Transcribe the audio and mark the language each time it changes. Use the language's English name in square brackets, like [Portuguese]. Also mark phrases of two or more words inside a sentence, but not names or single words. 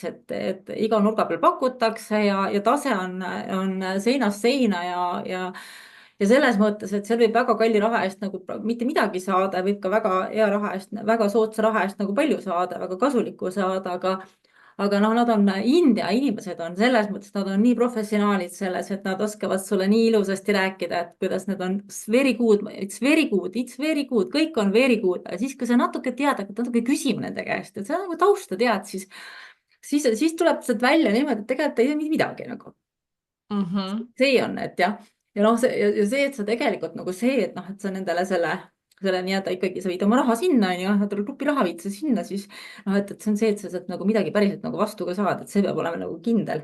[Estonian] et iga nurga peal pakutakse ja tase on seinast seina ja selles mõttes, et seal võib väga kalli raha eest nagu mitte midagi saada, võib ka väga hea raha eest, väga soodsa raha eest nagu palju saada, väga kasulikku saada, aga noh, nad on India inimesed on selles mõttes, nad on nii professionaalid selles, et nad oskavad sulle nii ilusasti rääkida, et kuidas need on [English] very good, it's very good, it's very good, [Estonian] kõik on [English] very good. [Estonian] Ja siis, kui sa natuke tead, hakkad natuke küsima nende käest, et sa nagu tausta tead, siis tuleb sealt välja niimoodi, et tegelikult ei tea midagi nagu. See on, et jah. Ja noh, see, et sa tegelikult nagu see, et noh, et sa nendele selle selle nii-öelda ikkagi sa viid oma raha sinna, on ju, grupiraha viid sa sinna, siis noh, et see on see, et sa sealt nagu midagi päriselt nagu vastu ka saad, et see peab olema nagu kindel.